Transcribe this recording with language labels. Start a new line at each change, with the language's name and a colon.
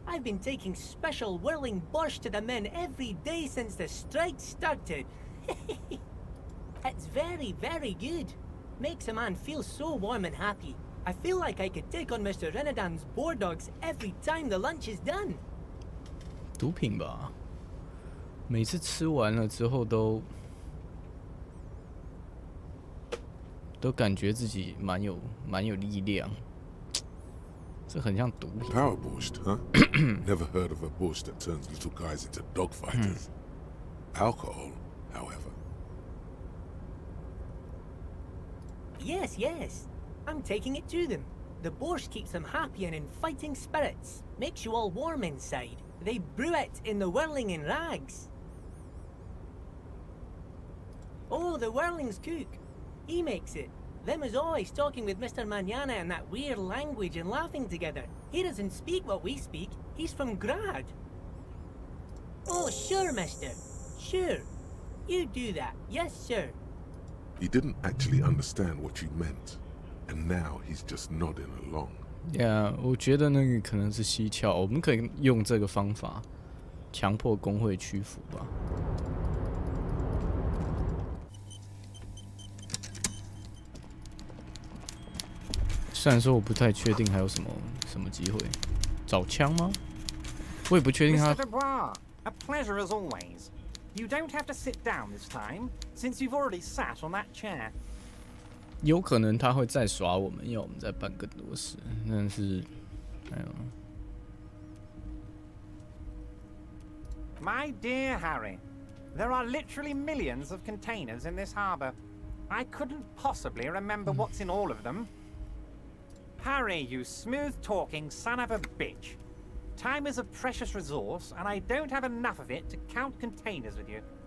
English: I've been taking special whirling borscht to the men every day since the strike started. It's very, very good. Makes a man feel so warm and happy. I feel like I could take on Mr. Renadan's boar dogs every time the lunch is done.
Chinese: 毒品吧，每次吃完了之后都感觉自己蛮有力量，这很像毒品。
English: Power borscht, huh? Never heard of a borscht that turns little guys into dogfighters. Alcohol, however. Yes. I'm taking it to them. The borscht keeps them happy and in fighting spirits. Makes you all warm inside. They brew it in the whirling in rags. Oh, the whirling's cook. He makes it. Them is always talking with Mr. Manana in that weird language and laughing together. He doesn't speak what we speak. He's from Grad. Oh, sure, mister. Sure. You do that. Yes, sir. He didn't actually understand what you meant, and now he's just nodding along.
Chinese: Yeah， 我觉得那个可能是蹊跷，我们可以用这个方法强迫工会屈服吧。虽然说我不太确定还有什么机会，找枪吗？我也不确定他。
English: Mr. Dubois, a pleasure as always. You don't have to sit down this time, since you've already sat on that chair.
Chinese: 有可能他会再耍我们，要我们再办更多事，但是，哎呦。
English: My dear Harry, there are literally millions of containers in this harbour. I couldn't possibly remember what's in all of them. Harry, you smooth-talking son of a bitch. Time is a precious resource, and I don't have enough of it to count containers with you.